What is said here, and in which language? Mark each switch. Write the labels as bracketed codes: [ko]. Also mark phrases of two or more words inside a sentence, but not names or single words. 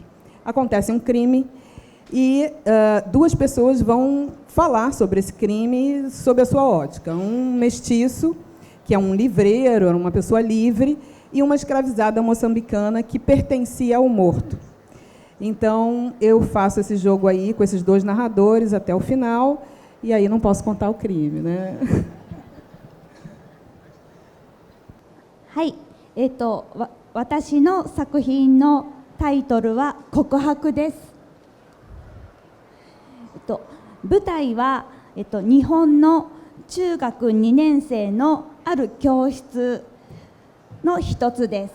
[pt] Acontece um crime e duas pessoas vão falar sobre esse crime sob a sua ótica. Um mestiço, que é um livreiro, uma pessoa livre, e uma escravizada moçambicana que pertencia ao morto. Então, eu faço esse jogo aí com esses dois narradores até o final, e aí não posso contar o crime, né? [ja] はい、私の作品のタイトルは告白です。舞台は日本の中学2年生のある教室の一つです。